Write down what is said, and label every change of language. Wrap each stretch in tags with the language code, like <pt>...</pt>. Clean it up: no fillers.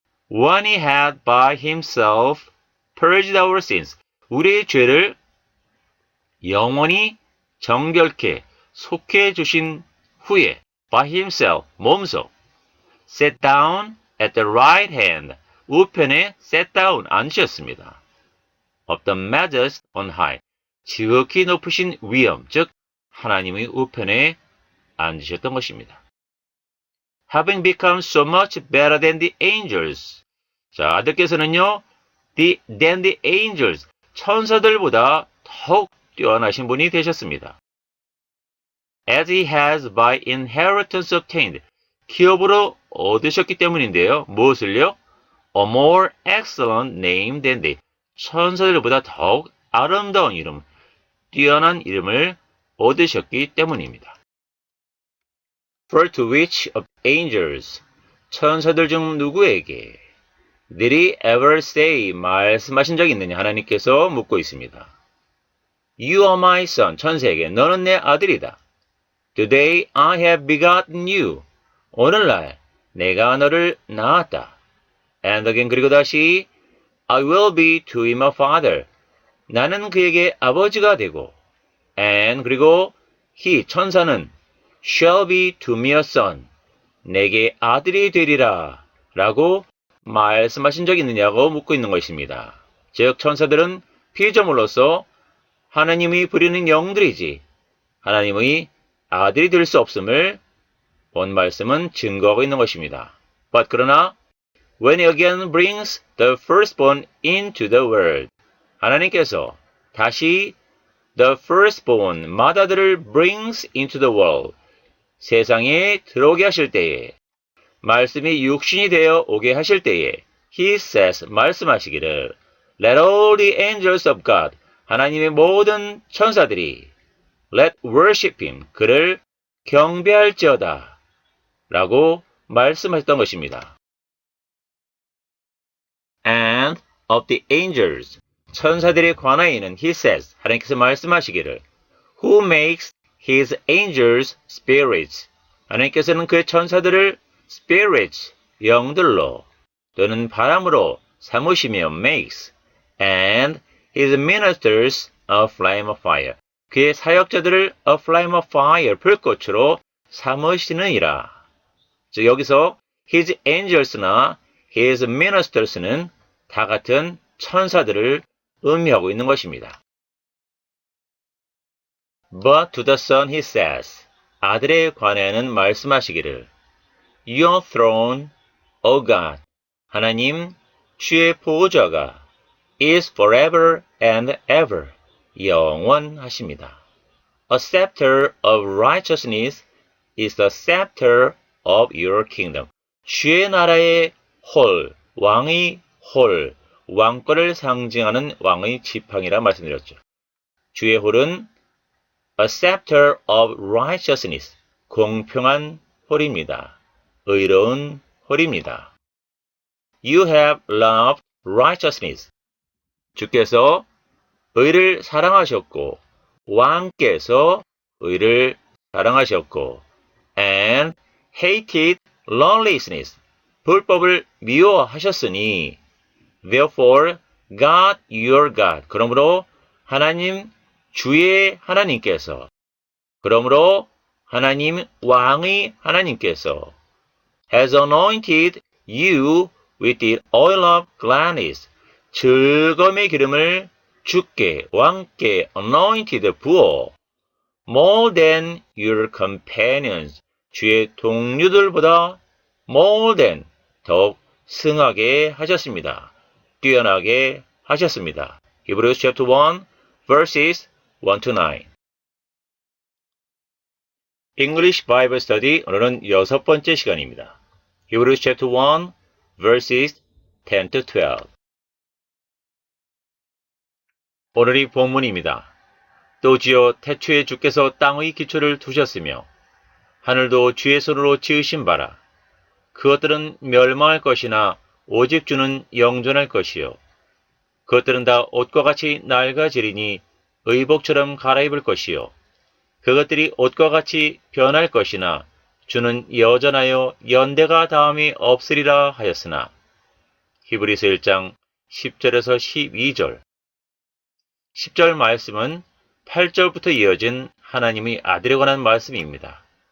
<en>When he had by himself purged our sins,</en> <ko>우리의 죄를 영원히 정결케 속해 주신 후에</ko> <en>by himself,</en> <ko>몸소</ko> <en>sat down at the right hand,</en> <ko>우편에</ko> <en>sat down,</en> <ko>앉으셨습니다.</ko> <en>of the majesty on high,</en> <ko>지극히 높으신 위엄, 즉 하나님의 우편에 앉으셨던 것입니다.</ko> <en>Having become so much better than the angels.</en> <ko>자, 아들께서는요,</ko> <en>than the angels,</en> <ko>천사들보다 더욱 뛰어나신 분이 되셨습니다.</ko> <en>As he has by inheritance obtained,</en> <ko>기업으로 얻으셨기 때문인데요. 무엇을요?</ko> <en>A more excellent name than they.</en> <ko>천사들보다 더욱 아름다운 이름, 뛰어난 이름을 얻으셨기 때문입니다.</ko> <en>For to which of angels,</en> <ko>천사들 중 누구에게</ko> <en>did he ever say,</en> <ko>말씀하신 적이 있느냐? 하나님께서 묻고 있습니다.</ko> <en>You are my son,</en> <ko>천사에게 너는 내 아들이다.</ko> <en>Today I have begotten you.</en> <ko>오늘날 내가 너를 낳았다.</ko> <en>And again,</en> <ko>그리고 다시</ko> <en>I will be to him a father.</en> <ko>나는 그에게 아버지가 되고</ko> <en>and</en> <ko>그리고</ko> <en>he,</en> <ko>천사는</ko> <en>shall be to me a son.</en> <ko>내게 아들이 되리라 라고 말씀하신 적이 있느냐고 묻고 있는 것입니다. 즉 천사들은 피조물로서 하나님이 부리는 영들이지 하나님의 아들이 될 수 없음을 본 말씀은 증거하고 있는 것입니다.</ko> <en>But</en> <ko>그러나</ko> <en>when he again brings the firstborn into the world,</en> <ko>하나님께서 다시</ko> <en>the firstborn,</en> <ko>맏아들을</ko> <en>brings into the world,</en> <ko>세상에 들어오게 하실 때에, 말씀이 육신이 되어 오게 하실 때에</ko> <en>he says,</en> <ko>말씀하시기를</ko> <en>let all the angels of God,</en> <ko>하나님의 모든 천사들이</ko> <en>let worship him,</en> <ko>그를 경배할지어다 라고 말씀하셨던 것입니다.</ko> <en>And of the angels,</en> <ko>천사들에 관하여는</ko> <en>he says,</en> <ko>하나님께서 말씀하시기를</ko> <en>who makes his angels spirits,</en> <ko>하나님께서는 그 천사들을</ko> <en>spirits,</en> <ko>영들로 또는 바람으로 삼으시며</ko> <en>makes, and his ministers a flame of fire,</en> <ko>그의 사역자들을</ko> <en>a flame of fire,</en> <ko>불꽃으로 삼으시느니라. 즉 여기서</ko> <en>his angels</en> <ko>나</ko> <en>his ministers</en> <ko>는 다 같은 천사들을 의미하고 있는 것입니다.</ko> <en>But to the Son he says,</en> <ko>아들에 관하여는 말씀하시기를</ko> <en>Your throne, O God,</en> <ko>하나님, 주의 보호자가</ko> <en>is forever and ever,</en> <ko>영원하십니다.</ko> <en>A scepter of righteousness is the scepter of your kingdom.</en> <ko>주의 나라의 홀, 왕의 홀, 왕권을 상징하는 왕의 지팡이라 말씀드렸죠. 주의 홀은</ko> <en>a scepter of righteousness,</en> <ko>공평한 홀입니다. 의로운 홀입니다.</ko> <en>You have loved righteousness.</en> <ko>주께서 의를 사랑하셨고 왕께서 의를 사랑하셨고</ko> <en>and hated lawlessness.</en> <ko>불법을 미워하셨으니</ko> <en>therefore God your God.</en> <ko>그러므로 하나님 주의 하나님께서 그러므로 하나님 왕의 하나님께서</ko> <en>has anointed you with the oil of gladness.</en> <ko>즐거움의 기름을 주께 왕께</ko> <en>anointed</en> <ko>부어</ko> <en>more than your companions</en> <ko>주의 동료들보다</ko> <en>more than</en> <ko>더욱 승하게 하셨습니다. 뛰어나게 하셨습니다.</ko> <en>Hebrews chapter 1 verses 1 to 9 English Bible Study</en> <ko>오늘은 6번째 시간입니다.</ko> <en>Hebrews chapter 1 verses 10 to 12</en> <ko>오늘이 본문입니다. 또 지어 태초에 주께서 땅의 기초를 두셨으며 하늘도 주의 손으로 지으신 바라 그것들은 멸망할 것이나 오직 주는 영존할 것이요 그것들은 다 옷과 같이 낡아지리니 의복처럼 갈아입을 것이요 그것들이 옷과 같이 변할 것이나 주는 여전하여 연대가 다함이 없으리라 하였으나 히브리서 1장 10절에서 12절 10절 말씀은 8절부터 이어진 하나님의 아들에 관한 말씀입니다.</ko>